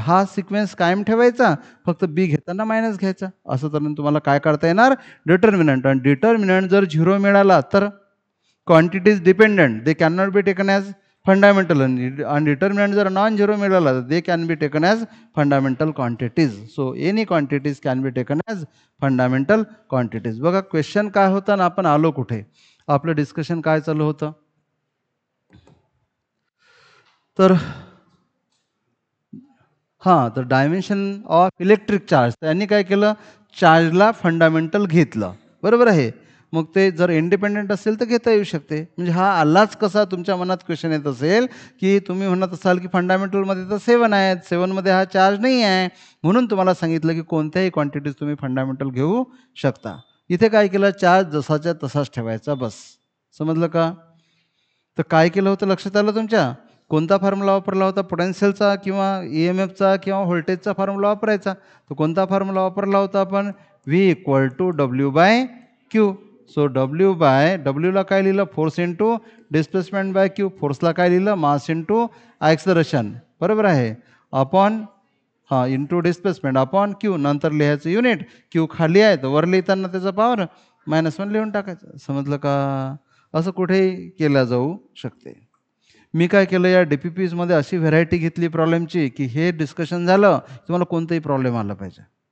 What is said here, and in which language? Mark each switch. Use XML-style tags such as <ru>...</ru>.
<mr>हा सिक्वेन्स कायम ठेवायचा, फक्त बी घेताना मायनस घ्यायचा. असं तर तुम्हाला काय काढता येणार? डिटर्मिनंट. आणि डिटर्मिनंट जर झिरो मिळाला तर quantities dependent,</mr> <en>They can not be taken as fundamental.</en> <mr>आणि डिटर्मिनंट जर नॉन झिरो मिळाला तर</mr> <en>They can be taken as fundamental quantities. So any quantities can be taken as fundamental quantities.</en> <mr>बघा question काय होतं ना आपण आलो कुठे? आपलं डिस्कशन काय चालू होतं? तर तर डायमेन्शन ऑफ इलेक्ट्रिक चार्ज, त्यांनी काय केलं? चार्जला फंडामेंटल घेतलं. बरोबर आहे. मग ते जर इंडिपेंडंट असेल तर घेता येऊ शकते. म्हणजे हा आलाच कसा? तुमच्या मनात क्वेश्चन येत असेल की तुम्ही म्हणत असाल की फंडामेंटलमध्ये तर 7 आहेत, 7मध्ये हा चार्ज नाही आहे, म्हणून तुम्हाला सांगितलं की कोणत्याही क्वांटिटीज तुम्ही फंडामेंटल घेऊ शकता. इथे काय केलं, चार्ज जसाच्या तसाच ठेवायचा बस. समजलं का? तर काय केलं होतं लक्षात आलं तुमच्या? कोणता फॉर्म्युला वापरला होता? पोटेन्शियलचा किंवा EMFचा किंवा व्होल्टेजचा फॉर्म्युला वापरायचा. तर कोणता फॉर्म्युला वापरला होता आपण? V=W/Q. सो Wला काय लिहिलं? Force into displacement bye Q. फोर्सला काय लिहिलं? Mass into acceleration. बरोबर आहे. Upon into displacement upon Q. नंतर लिहायचं युनिट. क्यू खाली आहे तर वर लिहिताना त्याचा पॉवर -1 लिहून टाकायचं. समजलं का? असं कुठेही केलं जाऊ शकते. मी काय केलं, या DPPsमध्ये अशी व्हेरायटी घेतली प्रॉब्लेमची की हे डिस्कशन झालं तुम्हाला कोणताही प्रॉब्लेम आला पाहिजे.</mr>